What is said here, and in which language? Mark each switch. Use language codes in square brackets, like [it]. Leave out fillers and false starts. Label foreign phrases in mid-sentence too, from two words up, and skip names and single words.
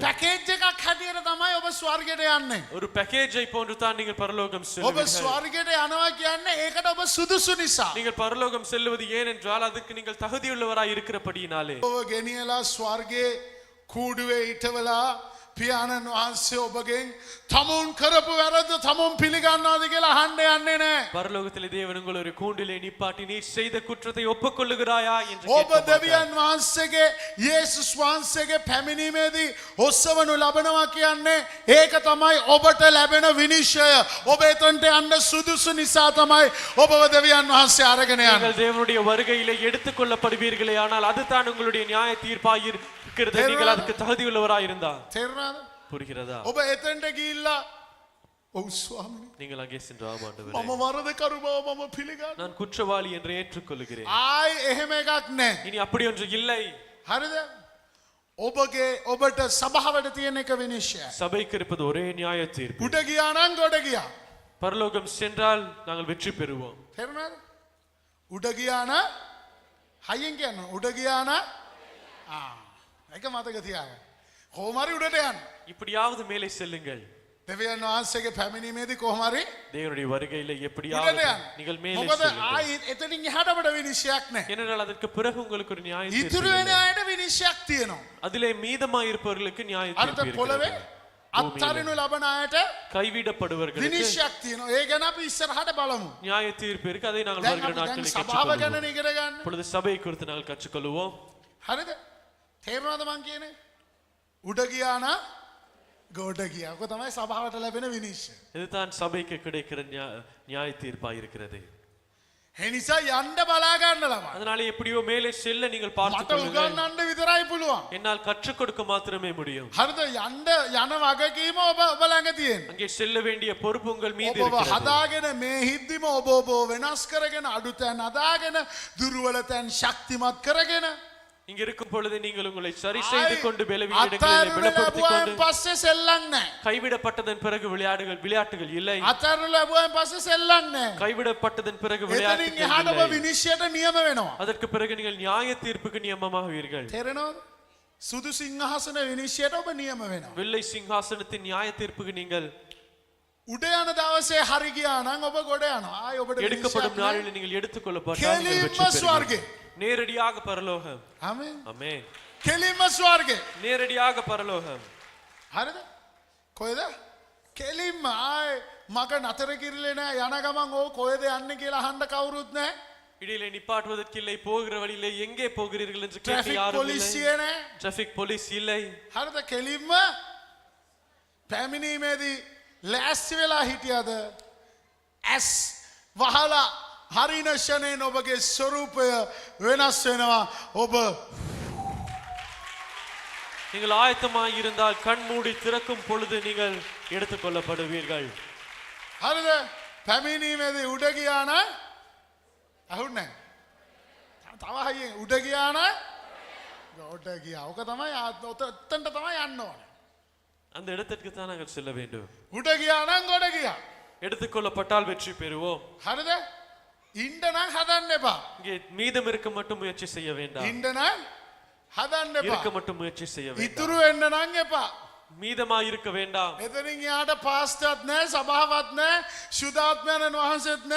[si] පැකේජ් එකක් හැටියට තමයි ඔබ ස්වර්ගයට යන්නේ. [ta] ஒரு பேக்கேஜை போன்று தான் நீங்கள் பரலோகம் [si] ඔබ [ta] செல்வீர்கள். [si] ස්වර්ගයට යනවා කියන්නේ ඒකට ඔබ සුදුසු නිසා. [ta] நீங்கள் பரலோகம் செல்வது ஏன் என்றால் அதுக்கு நீங்கள் தகுதியுள்ளவராய் இருக்கிறபடியினாலே. [si] ඔබ ගෙනියලා ස්වර්ගයේ කූඩුවේ ඉටවලා පියාණන් වහන්සේ ඔබගෙන් තමුන් කරපු වැරද්ද තමුන් පිළිගන්නවද කියලා අහන්න යන්නේ නැහැ. [ta] பரலோகத்திலே தேவன் உங்களை ஒரு கூண்டிலே நிப்பாட்டி நீ செய்த குற்றத்தை ஒப்புக்கொள்ளுகிறாயா என்று [si] ඔබ [ta] கேட்க மாட்டார். [si] දෙවියන් වහන්සේගේ යේසුස් වහන්සේගේ පැමිණීමේදී ඔස්සවනු ලබනවා කියන්නේ ඒක තමයි ඔබට ලැබෙන විනිශ්චය. ඔබ එතනට යන්න සුදුසු නිසා තමයි ඔබව දෙවියන් වහන්සේ අරගෙන යන්නේ. [ta] நீங்கள் தேவனுடைய வருகையிலே எடுத்துக்கொள்ளப்படுவீர்களே ஆனால் அதுதான் உங்களுடைய நியாய தீர்ப்பாய் இருக்கிறது. நீங்கள் அதுக்கு தகுதியுள்ளவராய் இருந்தால். [si] තේරුණාද? [ta] புரிகிறதா? [si] ඔබ එතනට ගිහිල්ලා ඔව් ස්වාමීනි [ta] நீங்கள் அங்கே சென்று ஆமாண்டவரே [si] මම වරදකරු බව මම පිළිගන්නවා. [ta] நான் குற்றவாளி என்று ஏற்றுக்கொள்கிறேன். [si] ආයි එහෙම එකක් නැහැ. [ta] இனி அப்படி ஒன்று இல்லை. [si] හරිද? ඔබට සභාවට තියෙන එක විනිශ්චය. [ta] சபைக்கு இருப்பது ஒரே நியாய தீர்ப்பு. [si] උඩ ගියා නම් ගොඩ ගියා. [ta] பரலோகம் சென்றால் நாங்கள் வெற்றி பெறுவோம். [si] තේරුණාද? උඩ ගියා නම් හයියෙන් කියන්න. උඩ ගියා නම් ඒක මතක තියාගන්න. කොහොම හරි උඩට යන්න. [ta] இப்படியாவது மேலே செல்லுங்கள். [si] දෙවියන් වහන්සේගේ පැමිණීමේදී කොහොම හරි [ta] தேவனுடைய வருகையில [si] උඩට [ta] எப்படியாவது [si] යන්න. [ta] நீங்கள் மேலே [si] මොකද [ta] செல்லுங்கள். [si] ආයි එතනින් එහාට අපිට විනිශ්චයක් නැහැ. [ta] ஏனென்றால் அதற்கு பிறகு உங்களுக்கு ஒரு நியாய தீர்ப்பு [si] ඉතුරු වෙන [ta] இல்லை. [si] අයට විනිශ්චයක් තියෙනවා. [ta] அதிலே மீதமாய் இருப்பவர்களுக்கு நியாய [si] අර්ථ [ta] தீர்ப்பு [si] පොළවේ [ta] இருக்கிறது. [si] අත්හරිනු ලබන අයට [ta] கைவிடப்படுவர்களுக்கு [si] විනිශ්චයක් තියෙනවා. ඒ ගැන අපි ඉස්සරහට බලමු. [ta] நியாய தீர்ப்பு இருக்கு. அதை நாங்கள் [si] දැන් [ta] வருகிற [si] අපි දැන් [ta] நாட்களில் [si] සභාව ගැන [ta] கற்றுக்கொள்வோம். [si] ඉගෙන ගන්න. [ta] இப்பொழுது சபை குறித்து நாங்கள் கற்றுக்கொள்வோம். [si] හරිද? තේරුණාද මං කියන්නේ? උඩ ගියා නම් ගොඩ ගියා. ඔක තමයි සභාවට ලැබෙන විනිශ්චය. [ta] இதுதான் சபைக்கு கிடைக்கிற நியாய தீர்ப்பாய் இருக்கிறது. [si] ඒ නිසා යන්න බලා ගන්න ළමයි. [ta] அதனால எப்படியோ மேலே செல்ல நீங்கள் பார்த்துக் [si] මට [ta] கொள்ளுங்கள். [si] උගන්වන්න විතරයි පුළුවන්. [ta] என்னால் கற்றுக் கொடுக்க மாத்திரமே முடியும். [si] හරිද? යන්න යන වගකීම ඔබ ළඟ තියෙනවා. [ta] அங்கே செல்ல வேண்டிய பொறுப்பு உங்கள் மீது [si] ඔබ [ta] இருக்கிறது. [si] හදාගෙන මේ හිද්දිම ඔබ වෙනස් කරගෙන අඩුතැන් හදාගෙන දුර්වලතැන් ශක්තිමත් කරගෙන [ta] இங்க இருக்கும் பொழுது நீங்கள் உங்களை சரி செய்து கொண்டு பலவீன இடங்களிலே [si] අත්හරිනු [ta] பலப்படுத்திக் [si] ලැබුවාන් [ta] கொண்டு [si] පස්සේ සෙල්ලම් නැහැ. [ta] கைவிடப்பட்டதன் பிறகு விளையாட்டுகள் இல்லை. [si] අත්හරිනු ලැබුවාන් පස්සේ සෙල්ලම් නැහැ. [ta] கைவிடப்பட்டதன் பிறகு [si] එතනින් [ta] விளையாட்டுகள் [si] එහාට ඔබ [ta] இல்லை. [si] විනිශ්චයට නියම වෙනවා. [ta] அதற்கு பிறகு நீங்கள் நியாய தீர்ப்புக்கு நியமமாவீர்கள். [si] තේරෙනවද? සුදු සිංහාසන විනිශ්චයට ඔබ නියම වෙනවා. [ta] வெள்ளை சிங்காசனத்தின் நியாய தீர்ப்புக்கு நீங்கள் [si] උඩ යන දවසේ හරි ගියා නම් ඔබ ගොඩ යනවා. ආයි ඔබට [ta] எடுக்கப்படும் [si] විනිශ්චයක් [ta] நாளில் நீங்கள் எடுத்துக்கொள்ளப்பட்டால் நீங்கள் [si] කෙලින්ම [ta] வெற்றி [si] ස්වර්ගේ. [ta] பெறுவீர்கள். நேரடியாக பரலோகம். [si] ආමේන්. [ta] ஆமென். [si] කෙලින්ම ස්වර්ගේ. [ta] நேரடியாக பரலோகம். [si] හරිද? කොහෙද? කෙලින්ම ආයි මග නතර කිරිලේ නෑ. යන ගමන් ඕ කොහෙද යන්නේ කියලා අහන්න කවුරුත් නෑ. [ta] இடையிலே நிப்பாட்டுவதற்கில்லை, போகிற வழியிலே எங்கே போகிறீர்கள் என்று கேட்க [si] ට්‍රැෆික් [ta] யாரும் இல்லை. [si] පොලිසිය නෑ. [en] traffic police [ta] இல்லை. [si] හරිද? කෙලින්ම පැමිණීමේදී ලෑස්ති වෙලා හිටියද? ඇස් වහලා හරින ෂණයෙන් ඔබගේ ස්වරූපය වෙනස් වෙනවා. ඔබ [ta] நீங்கள் ஆயத்தமாய் இருந்தால் கண் மூடி திறக்கும் பொழுது நீங்கள் எடுத்துக்கொள்ளப்படுவீர்கள். [si] හරිද? පැමිණීමේදී උඩ ගියා නම් අහුන්නේ නෑ. තව හයියෙන් උඩ ගියා නම් ගොඩ ගියා. ඔක තමයි ඔතෙන්ට තමයි යන්න ඕනේ. [ta] அந்த இடத்திற்கு தான் நாங்கள் செல்ல வேண்டும். [si] උඩ ගියා නම් ගොඩ ගියා. [ta] எடுத்துக்கொள்ளப்பட்டால் வெற்றி பெறுவோம். [si] හරිද? ඉන්න නම් හදන්න එපා. [ta] இங்கே மீதம் இருக்க மட்டும் முயற்சி செய்ய வேண்டாம். [si] ඉන්න නම් හදන්න [ta] இருக்க [si] එපා. [ta] மட்டும் முயற்சி செய்ய வேண்டாம். [si] ඉතුරු වෙන්න නම් එපා. [ta] மீதமாய் இருக்க வேண்டாம். [si] එතනින් යාට පාස්ටර්ත් නැහැ, සභාවත් නැහැ, සුදාත්මයන් වහන්සේත් නැහැ.